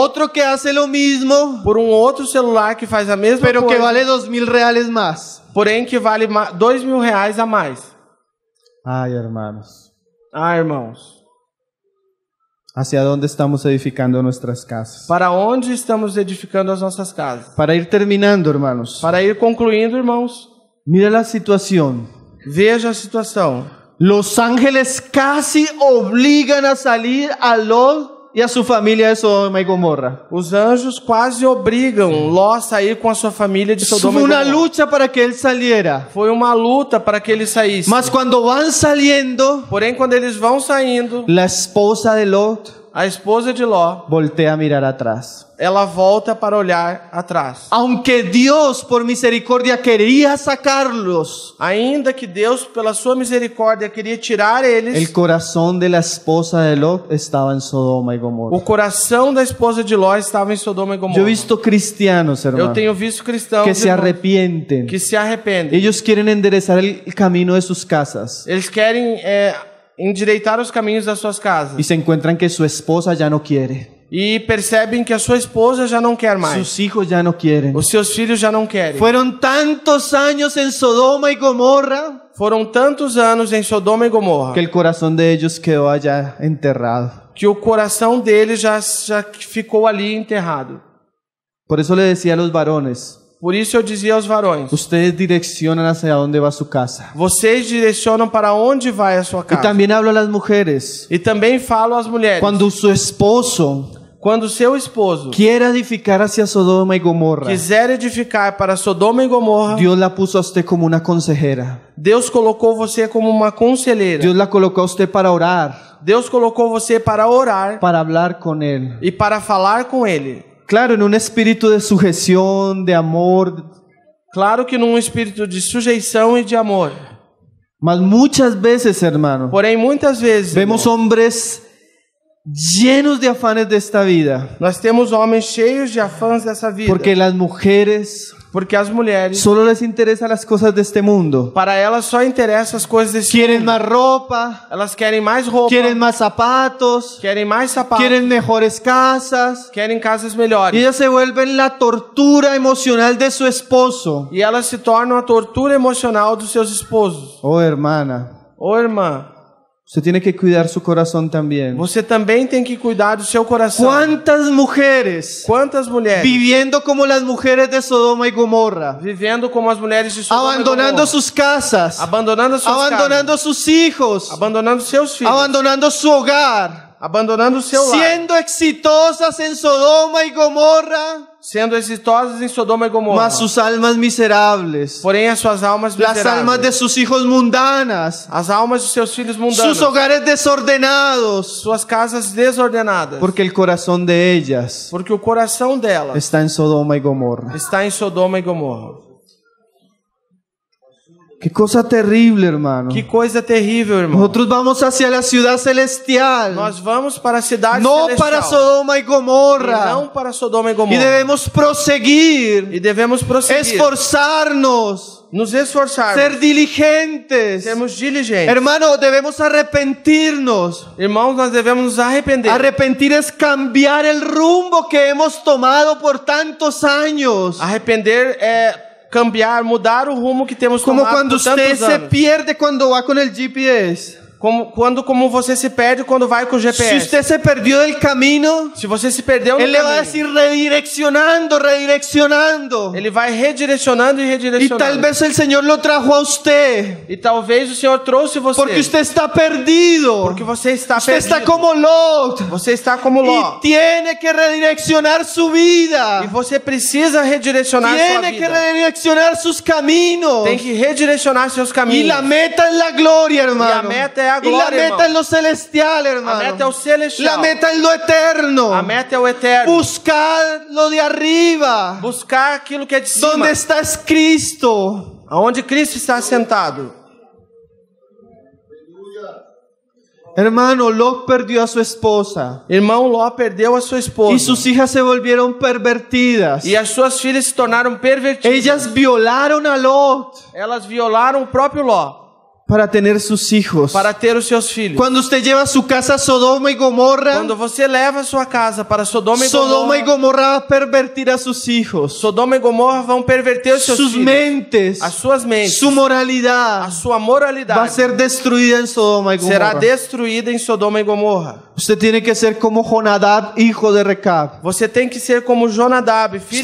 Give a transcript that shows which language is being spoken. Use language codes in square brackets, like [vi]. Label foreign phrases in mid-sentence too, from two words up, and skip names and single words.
[es] otro que hace lo mismo, [pt] por um outro celular que faz a mesma [es] pero que [pt] coisa, [es] vale 2,000 reales más. [pt] porém que vale R$2.000 a mais. [es] Ay, hermanos, [pt] Ah, irmãos, [es] ¿hacia dónde estamos edificando nuestras casas? [pt] para onde estamos edificando as nossas casas? [es] Para ir terminando, hermanos, [pt] Para ir concluindo, irmãos, [es] mira la situación. [pt] veja a situação. [es] Los ángeles casi obligan a salir a Lot y a su familia de Sodoma y Gomorra. [pt] Os anjos quase obrigam Ló a sair com a sua família de [es] Fue [pt] Sodoma e [es] una [pt] Gomorra. [es] lucha para que él saliera. [pt] Foi uma luta para que ele saísse. [es] Mas cuando van saliendo, [pt] Porém, quando eles vão saindo, [es] la esposa de Lot [pt] a esposa de Ló, [es] voltea a mirar atrás. [pt] ela volta para olhar atrás. [es] Aunque Dios por misericordia quería sacarlos, [pt] Ainda que Deus, pela sua misericórdia, queria tirar eles, [es] el corazón de la esposa de Lot estaba en Sodoma y [pt] o [es] Gomorra. [pt] coração da esposa de Ló estava em Sodoma e [es] Yo he [pt] Gomorra. [es] visto cristianos, [pt] Eu [es] hermano, [pt] tenho visto cristãos [es] que se [pt] irmãos, [es] arrepienten. [pt] que se arrependem. [es] Ellos quieren enderezar el camino de sus casas [pt] Eles querem endireitar os caminhos das suas [es] y [pt] casas. [es] se encuentran que su esposa ya no quiere. [pt] E percebem que a sua esposa já não quer mais. [es] Sus hijos ya no quieren. [pt] Os seus filhos já não querem. [es] Fueron tantos años en Sodoma y Gomorra [pt] Foram tantos anos em Sodoma e Gomorra [es] que el corazón de ellos quedó allá enterrado. [pt] que o coração deles já ficou ali enterrado. [es] Por eso le decía a los varones, [pt] Por isso eu dizia aos varões, [es] ustedes direccionan hacia dónde va su casa. [pt] vocês direcionam para onde vai a sua [es] Y [pt] casa. [es] también hablo a las mujeres. [pt] E também falo às mulheres, [es] Cuando su esposo [pt] quando seu esposo [es] quiera edificar hacia Sodoma y Gomorra, [pt] quiser edificar para Sodoma e Gomorra, [es] Dios la puso a usted como una consejera. [pt] Deus colocou você como uma conselheira. [es] Dios la colocó a usted para orar, [pt] Deus colocou você para orar [es] para hablar con Él. [pt] e para falar com Ele. [es] Claro, en un espíritu de sujeción, de amor, [pt] Claro que num espírito de sujeição e de amor. [es] mas muchas veces, hermano, [pt] Porém, muitas vezes, [es] vemos [pt] irmão, [es] hombres llenos de afanes de esta vida, [pt] nós temos homens cheios de afãs dessa vida. [es] porque las mujeres [pt] Porque as mulheres, [es] solo les interesan las cosas de este mundo. [pt] para elas só interessam as coisas desse [es] Quieren [pt] mundo. [es] más ropa, [pt] Elas querem mais roupa, [es] quieren más zapatos, [pt] querem mais sapatos, [es] quieren mejores casas. [pt] querem casas [es] Y [pt] melhores. [es] ellas se vuelven la tortura emocional de su esposo. [pt] E elas se tornam a tortura emocional dos seus esposos. [es] Oh, hermana, [pt] Ô irmã, [es] usted tiene que cuidar su corazón también. [pt] você também tem que cuidar do seu coração. [es] ¿Cuántas mujeres [pt] Quantas mulheres [es] viviendo como las mujeres de Sodoma y Gomorra, [pt] vivendo como as mulheres de Sodoma e [es] abandonando [pt] Gomorra, [es] sus casas, [pt] abandonando suas [es] abandonando [pt] casas, [es] sus hijos, [pt] abandonando seus filhos, [es] abandonando su hogar, [pt] abandonando o seu lar, [es] siendo exitosas en Sodoma y Gomorra, [pt] sendo exitosas em Sodoma e Gomorra, [es] mas sus almas miserables, [pt] porém as suas almas [es] las [pt] miseráveis, [es] almas de sus hijos mundanas, [pt] as almas de seus filhos mundanos, [es] sus hogares desordenados, [pt] suas casas desordenadas, [es] porque el corazón de ellas [pt] porque o coração delas [es] está en Sodoma y Gomorra. [pt] está em Sodoma e Gomorra. [es] Qué cosa terrible, hermano. [pt] Que coisa terrível, irmão. [es] Nosotros vamos hacia la ciudad celestial, [pt] Nós vamos para a cidade [es] no [pt] celestial, [es] para Sodoma y [pt] e [es] Gomorra. [pt] não para Sodoma e [es] Y [pt] Gomorra. [es] debemos proseguir, [pt] E devemos prosseguir, [es] esforzarnos, [pt] nos esforçarmos, [es] ser diligentes. [pt] sermos diligentes. [es] Hermano, debemos arrepentirnos. [pt] Irmãos, nós devemos nos arrepender. [es] Arrepentir es cambiar el rumbo que hemos tomado por tantos años. [pt] Arrepender é cambiar, mudar o rumo que temos [es] Como [pt] tomado [es] cuando [pt] por [es] usted [pt] tantos [es] se [pt] anos. [es] pierde cuando va con el GPS. [pt] Como você se perde quando vai com o [es] Si [pt] GPS. [es] usted se perdió del camino, [pt] Se você se perdeu no [es] Él le va a [pt] caminho, [es] decir redireccionando, redireccionando. [pt] Ele vai redirecionando e [es] Y [pt] redirecionando. [es] tal vez el Señor lo trajo a usted. [pt] E talvez o Senhor trouxe você. [es] Porque usted está perdido. [pt] Porque você está [es] Usted [pt] perdido. [es] está como Lot. [pt] Você está como Ló. [es] Y tiene que redireccionar su vida. [pt] E você precisa redirecionar sua [es] Tiene que [pt] vida. [es] redireccionar sus caminos. [pt] Tem que redirecionar seus [es] Y [pt] caminhos. [es] la meta es la gloria, hermano. Y la meta es la Y gloria, la meta hermano. es lo celestial, [pt] A [es] hermano. [pt] meta é o celestial. [es] La meta es lo eterno. [pt] A meta é o eterno. [es] Buscar lo de arriba. [pt] Buscar aquilo que é de cima. [es] Donde está Cristo. [pt] Aonde Cristo está sentado. [es] Hermano, Lot perdió a su esposa. [pt] Irmão Ló perdeu a sua esposa. [es] Y sus hijas se volvieron pervertidas. [pt] E as suas filhas se tornaram pervertidas. [es] Ellas violaron a Lot [pt] Elas violaram o próprio Ló [es] para tener sus hijos. [pt] para ter os seus filhos. [es] Cuando usted lleva su casa a Sodoma y Gomorra, [pt] Quando você leva a sua casa para Sodoma e [es] Sodoma y [pt] Gomorra, [es] Gomorra va a pervertir a sus hijos, [pt] Sodoma e Gomorra vão perverter os seus [es] sus [pt] filhos. [es] mentes, [pt] As suas mentes, [es] su moralidad [pt] a sua [es] va a [pt] moralidade [es] ser destruida en Sodoma y [pt] será [es] Gomorra. [pt] destruída em Sodoma e Gomorra. [es] Usted tiene que ser como Jonadab, hijo de Recab. [pt] Você tem que ser como Jonadab, filho